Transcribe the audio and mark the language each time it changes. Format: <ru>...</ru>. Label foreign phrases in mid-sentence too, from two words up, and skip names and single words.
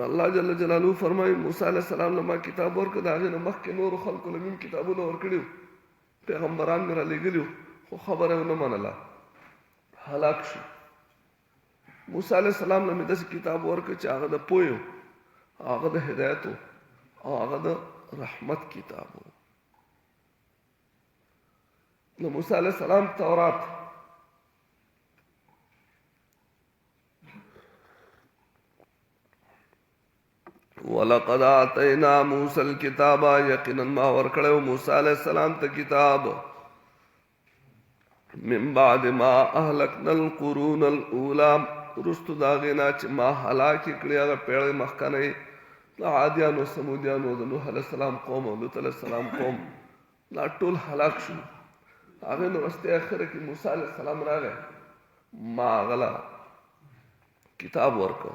<ps>الله جل جلاله فرمایي موسی علیه السلام له ما کتاب ورکړ، د هغې نه مخکې نورو خلکو له مې کتابونه ورکړي، پیغمبران مې رالیږلي، خو خبره یې ونه منله، هلاک شو. موسی علیه السلام له مې داسې کتاب ورکړ چې هغه د پوهې و، هغه د هدایت و، او هغه د رحمت کتاب و. د موسی علیه السلام تورات</ps> <ar>وَلَقَدْ آتَيْنَا مُوسَى الْكِتَابَ،</ar> <ps>یقینا ما ورکړی موسی علیه السلام ته کتاب،</ps> <ar>من بعد ما اهلکنا القرون الاولى،</ar> <ps>رستو د هغې نه چې ما هلاکې کړي هغه پیړۍ مخکنۍ، د عادیانو، سمودیانو، د نوح علیه السلام قوم او لوط علیه السلام قوم، دا ټول هلاک شو. هغې نه وروستی اخره کې موسی علیه السلام راغی، ما هغه له کتاب ورکړ.</ps>